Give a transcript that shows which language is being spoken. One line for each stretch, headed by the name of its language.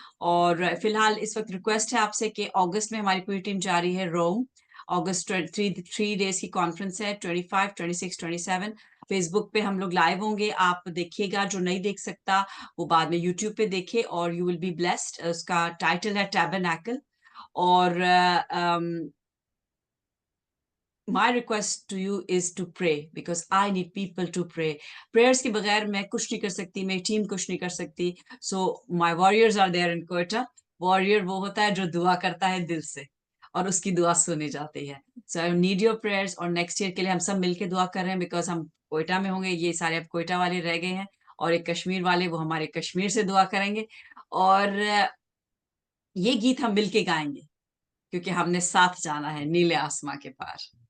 Hindi: और फिलहाल इस वक्त रिक्वेस्ट है आपसे कि अगस्त में हमारी पूरी टीम जा रही है रोम। अगस्त 3 डेज की कॉन्फ्रेंस है, 25, 26, 27। फेसबुक पे हम लोग लाइव होंगे, आप देखिएगा। जो नहीं देख सकता वो बाद में यूट्यूब पे देखे, और
English: You will be blessed.
Hindi: उसका टाइटल है टैबरनैकल।
English: और my request to you is to pray, because I need people to pray.
Hindi: Prayers के बगैर मैं कुछ नहीं कर सकती, मेरी टीम कुछ नहीं कर सकती।
English: So my warriors are there in Quetta.
Hindi: Warrior वो होता है जो दुआ करता है दिल से, और उसकी दुआ सुनी जाती है।
English: So I need your prayers,
Hindi: और नेक्स्ट ईयर के लिए हम सब मिलके दुआ कर रहे हैं, बिकॉज हम कोयटा में होंगे। ये सारे अब कोयटा वाले रह गए हैं, और एक कश्मीर वाले, वो हमारे कश्मीर से दुआ करेंगे। और ये गीत हम मिलके गाएंगे, क्योंकि हमने साथ जाना है नीले आसमां के पार।